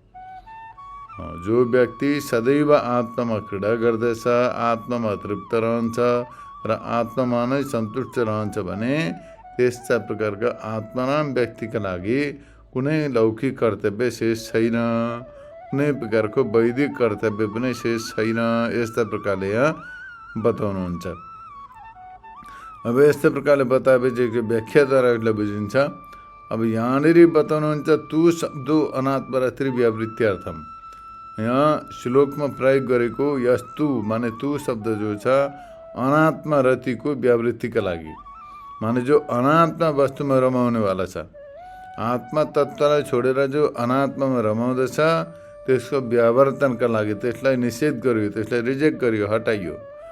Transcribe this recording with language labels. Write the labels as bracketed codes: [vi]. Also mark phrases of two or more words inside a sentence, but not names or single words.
[ne] जो व्यक्ति सदैव आत्मामा क्रीडा गर्दछ, आत्मामा तृप्त रहन्छ र आत्मामा नै सन्तुष्ट रहन्छ भने त्यस्ता प्रकारका आत्माराम व्यक्तिका लागि कुनै लौकिक कर्तव्य शेष छैन, कुनै प्रकारको वैदिक कर्तव्य पनि शेष छैन। यस्ता प्रकारले यहाँ बताउनुहुन्छ। अब यस्तो प्रकारले बताएपछि व्याख्याद्वारा यसलाई बुझिन्छ। अब यहाँनिर बताउनुहुन्छ [sa] तु शब्दो अनात्म र त्रिव्यावृत्त्यर्थम। [ne] यहाँ श्लोकमा प्रयोग गरेको यस्तु माने तु शब्द जो छ अनात्मा रतिको व्यावृत्तिका लागि, माने जो अनात्मा वस्तुमा रमाउनेवाला छ, आत्मा तत्त्वलाई छोडेर जो अनात्मामा रमाउँदछ त्यसको व्यावर्तनका लागि त्यसलाई निषेध गरियो, त्यसलाई रिजेक्ट गरियो, हटाइयो।